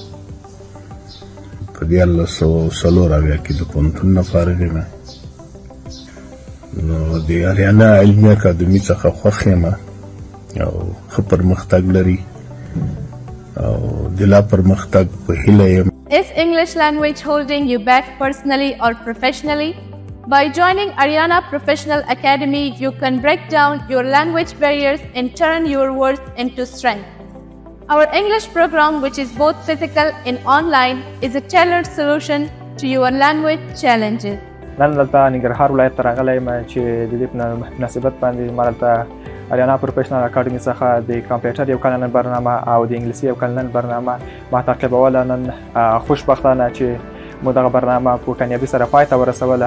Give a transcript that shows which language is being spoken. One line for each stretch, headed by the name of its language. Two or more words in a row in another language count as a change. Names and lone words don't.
Pashto: په 1994 کې د پوهنتون نه فارغ یم. نو د اریانا علمی اکادمی څخه خوښ یم او ښه پرمختګ لري او د لا پرمختګ په هیله یم.
English: Is English language holding you back personally or professionally? By joining Ariana Professional Academy, you can break down your language barriers and turn your words into strength. Our English program, which is both physical and online, is a tailored solution to your language challenges.
Pashto: نن دلته ننګرهار ولایت ته راغلی یم چې د دې په مناسبت باندې ما دلته اریانا پروفیشنل اکاډمي څخه د کمپیوټر یو کلنه برنامه او د انګلیسي یو کلنه برنامه ما تعقیبوله. نن خوشبختانه چې مو دغه برنامه په کامیابي سره پای ته ورسوله.